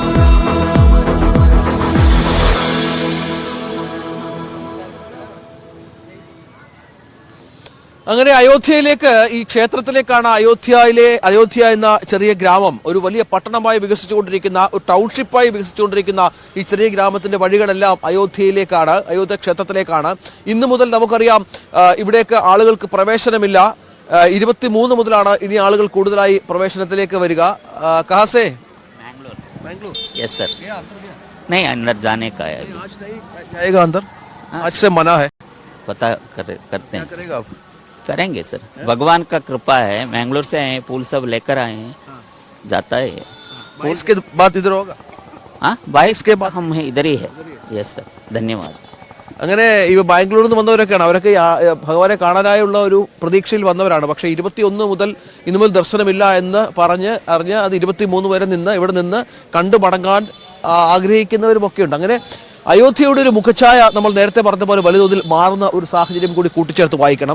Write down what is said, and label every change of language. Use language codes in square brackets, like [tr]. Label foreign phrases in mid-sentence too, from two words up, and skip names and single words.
[ml] അങ്ങനെ അയോധ്യയിലേക്ക്, ഈ ക്ഷേത്രത്തിലേക്കാണ് അയോധ്യ എന്ന ചെറിയ ഗ്രാമം ഒരു വലിയ പട്ടണമായി വികസിച്ചുകൊണ്ടിരിക്കുന്ന, ഒരു ടൗൺഷിപ്പായി വികസിച്ചുകൊണ്ടിരിക്കുന്ന ഈ ചെറിയ ഗ്രാമത്തിന്റെ വഴികളെല്ലാം അയോധ്യയിലേക്കാണ്, അയോധ്യ ക്ഷേത്രത്തിലേക്കാണ്. ഇന്നു മുതൽ നമുക്കറിയാം ഇവിടേക്ക് ആളുകൾക്ക് പ്രവേശനമില്ല. 23 മുതലാണ് ഇനി ആളുകൾ കൂടുതലായി പ്രവേശനത്തിലേക്ക് വരിക. [hi] कहाँ से? मैंगलोर। [en] yes sir. [hi] नहीं, अंदर जाने का है अभी। आज नहीं जाएगा अंदर? आज से मना है। पता करते हैं। करेगा आप? करेंगे सर, भगवान का कृपा है। मैंगलोर से आए, फूल सब लेकर आए हैं, जाता है। 22 के बाद इधर होगा? हाँ, 22 के बाद हम इधर ही है। [en] yes sir, [hi] धन्यवाद. [ml] അങ്ങനെ ഈ ബാംഗ്ലൂരിൽ നിന്ന് വന്നവരൊക്കെയാണ്, അവരൊക്കെ ഭഗവാനെ കാണാനായുള്ള ഒരു പ്രതീക്ഷയിൽ വന്നവരാണ്. പക്ഷേ 21 മുതൽ ഇന്നു മുതൽ ദർശനമില്ല എന്ന് അറിഞ്ഞ് അത് 23 വരെ ഇവിടെ നിന്ന് കണ്ടു മടങ്ങാൻ ആഗ്രഹിക്കുന്നവരുമൊക്കെ ഉണ്ട്. അങ്ങനെ അയോധ്യയുടെ ഒരു മുഖച്ഛായ നമ്മൾ നേരത്തെ പറഞ്ഞ പോലെ വലിയ തോതിൽ മാറുന്ന ഒരു സാഹചര്യം കൂടി കൂട്ടിച്ചേർത്ത് വായിക്കണം.